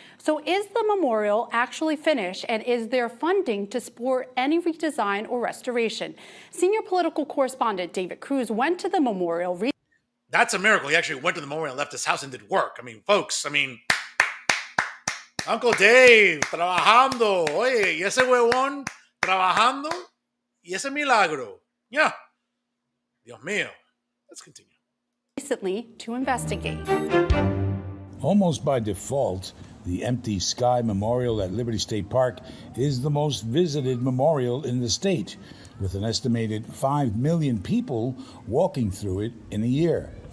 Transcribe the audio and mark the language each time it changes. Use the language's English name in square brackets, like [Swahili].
[English] So is the memorial actually finished, and is there funding to support any redesign or restoration? Senior political correspondent David Cruz went to the memorial. That's a miracle. He actually went to the memorial, left his house, and did work. I mean, folks, Uncle Dave, trabajando. [Spanish] Oye, y ese huevón trabajando, y ese milagro. [English] Yeah. [Spanish] Dios mío. [English] Let's continue. Recently to investigate. Almost by default, the Empty Sky Memorial at Liberty State Park is the most visited memorial in the state, with an estimated 5 million people walking through it in a year.